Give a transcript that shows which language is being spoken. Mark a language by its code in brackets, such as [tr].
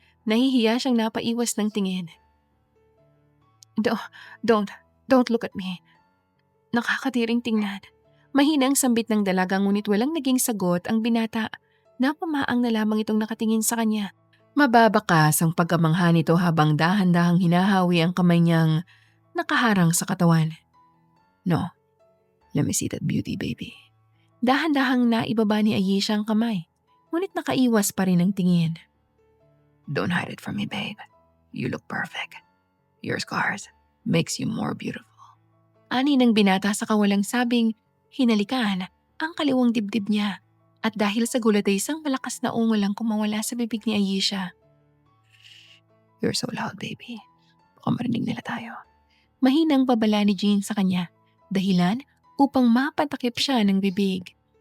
[tl] Nahihiya siyang napaiwas ng tingin. [en] "Do- don't, don't look at me. [tl] Nakakatiring tingnan." Mahina ang sambit ng dalaga ngunit walang naging sagot ang binata. Napamaang na lamang itong nakatingin sa kanya. Mababakas ang pagkamangha nito habang dahan-dahang hinahawi ang kamay niyang nakaharang sa katawan. [en] "No, let me see that beauty, baby." [tl] Dahan-dahang naibaba ni Ayesha ang kamay, ngunit nakaiwas pa rin ang tingin. [en] "Don't hide it from me, babe. You look perfect. Your scars makes you more beautiful." [tl] Ani ng binata sa kawalang sabing hinalikan ang kaliwang dibdib niya at dahil sa gulat ay isang malakas na ungol ang kumawala sa bibig ni Ayesha. [en] "You're so loud, baby. [tl] Baka marinig nila tayo." Mahinang babala ni Jean sa kanya, dahilan upang mapatakip siya ng bibig.